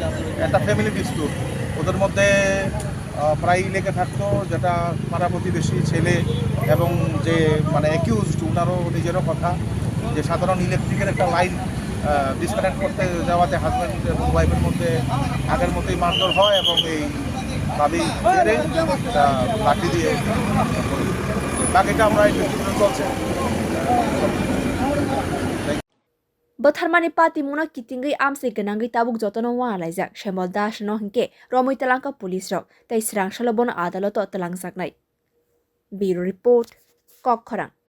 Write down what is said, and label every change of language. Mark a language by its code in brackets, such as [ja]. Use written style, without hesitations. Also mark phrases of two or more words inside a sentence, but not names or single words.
[bn] একটা [en] family dispute [bn] ওদের মধ্যে প্রায়ই লেগে থাকতো, যেটা পাড়া প্রতিবেশী ছেলে এবং যে মানে অ্যাকিউজড ওনারও নিজেরও কথা যে সাধারণ ইলেকট্রিকের একটা [en] line disconnect [bn] করতে যাওয়াতে হাজব্যান্ড এবং ওয়াইফের মধ্যে আগের মতোই মারধর হয় এবং এই ভাবেই ছেড়ে লাঠি দিয়ে বাকিটা আমরা চলছে। [trp] Bwtharmani patimungno kitingui amsai gwnangui tabuk jotono walaijak Shyamol Das no hingke romoi talangka police rok tei srangsalo bono adaloto talangjaknai. [en] Bureau report Kokkhorang।